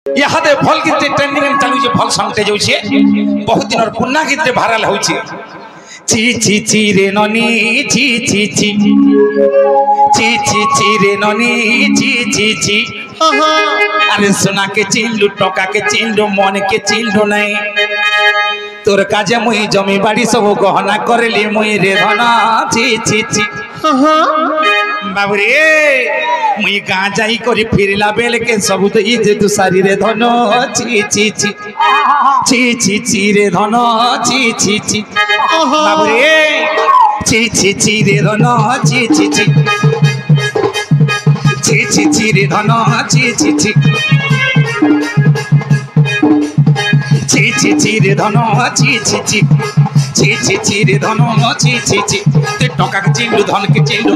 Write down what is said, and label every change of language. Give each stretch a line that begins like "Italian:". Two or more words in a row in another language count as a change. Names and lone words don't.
Sambalpuri: इहादे भल गीत ट्रेंडिंग चालू जे
English: bhal song
Sambalpuri: जाउछे बहुत दिन और पुन्ना गीत रे भाइरल होउछे ची ची ची रे ननी ची ची ची ची ची ची रे ननी ची ची ची अरे सोना के चिल्लू टका के चिल्लू मन के चिल्लू नहीं तोर काजे मुई जमी बाड़ी सब गहना करली मुई रे धना ची ची ची बाबू रे मुई गाँ जाई करी फिरला बेल के सब तो इजे तू सारी रे धन ची ची ची ची ची ची रे धन ची ची ची बाबू रे ची ची ची रे धन ची ची ची ची ची ची रे धन ची ची ची ची ची ची रे धन ची ची ची ची ची ची रे धन ची ची ची ते टका के चिल्लू धन के चिल्लू